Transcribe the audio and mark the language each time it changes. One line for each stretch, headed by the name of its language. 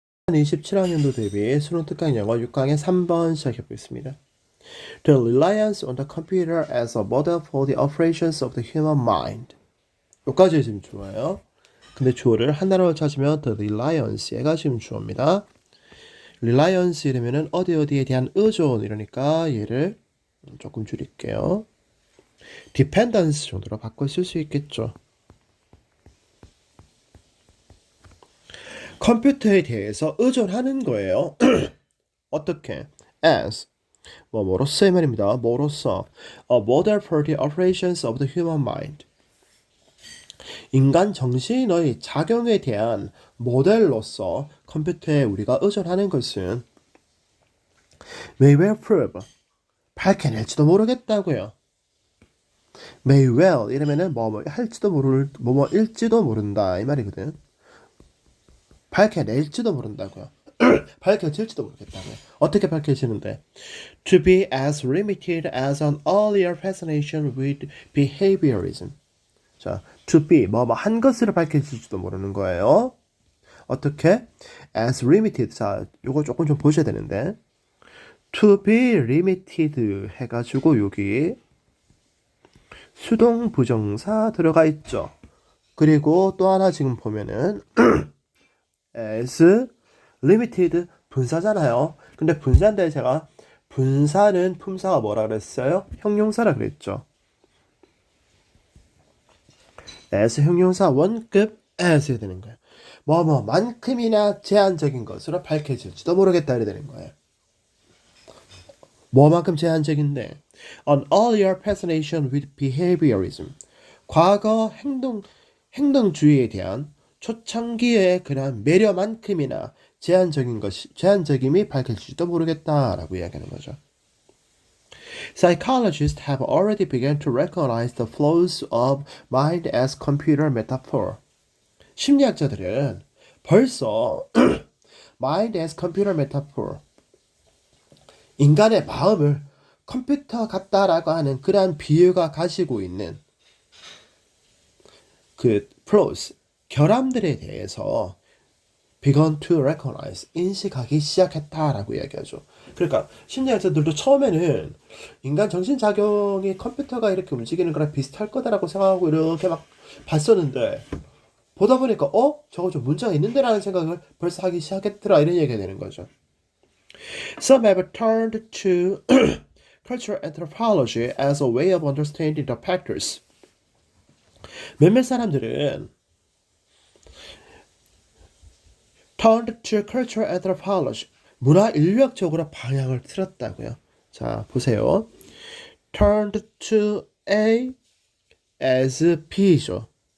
Korean: 2027학년도 대비 수능 특강 영어 6강의 3번 시작해 보겠습니다.
English: The reliance on the computer as a model for the operations of the human mind.
Korean: 여기까지 지금 주어예요. 근데 주어를 한 단어로 찾으면
English: the reliance
Korean: 얘가 지금 주어입니다. reliance 이러면은 어디에 대한 의존 이러니까 얘를 조금 줄일게요. dependence 정도로 바꿔 쓸 수 있겠죠. 컴퓨터에 대해서 의존하는 거예요. 어떻게? as 뭐로서의 말입니다. 뭐로서
English: a model for the operations of the human mind.
Korean: 인간 정신의 작용에 대한 모델로서 컴퓨터에 우리가 의존하는 것은
English: may well prove
Korean: 밝혀낼지도 모르겠다고요. may well 이러면은 뭐 할지도 뭐일지도 모른다 이 말이거든. 밝혀낼지도 모른다고요. 밝혀질지도 모르겠다고요. 어떻게 밝혀지는데?
English: To be as limited as an earlier fascination with behaviorism.
Korean: 자, to be 한 것을 밝혀질지도 모르는 거예요. 어떻게?
English: As limited.
Korean: 자, 요거 조금 좀 보셔야 되는데.
English: To be limited
Korean: 해가지고 여기 수동 부정사 들어가 있죠. 그리고 또 하나 지금 보면은 as limited 분사잖아요. 근데 분사인데 제가 분사는 품사가 뭐라 그랬어요? 형용사라 그랬죠. as 형용사 원급 as 해야 되는 거예요. 만큼이나 제한적인 것으로 밝혀질지도 모르겠다 이래 되는 거예요. 뭐만큼 제한적인데
English: an earlier fascination with behaviorism.
Korean: 과거 행동주의에 대한 초창기의 그런 매력만큼이나 제한적임이 밝혀질지도 모르겠다라고 이야기하는 거죠.
English: Psychologists have already begun to recognize the flaws of mind as computer metaphor.
Korean: 심리학자들은 벌써
English: mind as computer metaphor,
Korean: 인간의 마음을 컴퓨터 같다라고 하는 그러한 비유가 가지고 있는 그 flaws, 결함들에 대해서
English: begun to recognize,
Korean: 인식하기 시작했다라고 이야기하죠. 그러니까 심리학자들도 처음에는 인간 정신작용이 컴퓨터가 이렇게 움직이는 거랑 비슷할 거다라고 생각하고 이렇게 막 봤었는데 보다 보니까 저거 좀 문제가 있는데라는 생각을 벌써 하기 시작했더라 이런 얘기가 되는 거죠.
English: Some have turned to cultural anthropology as a way of understanding the factors.
Korean: 몇몇 사람들은
English: turned to cultural anthropology,
Korean: 문화 인류학적으로 방향을 틀었다고요. 자, 보세요.
English: turned to A as B
Korean: 죠.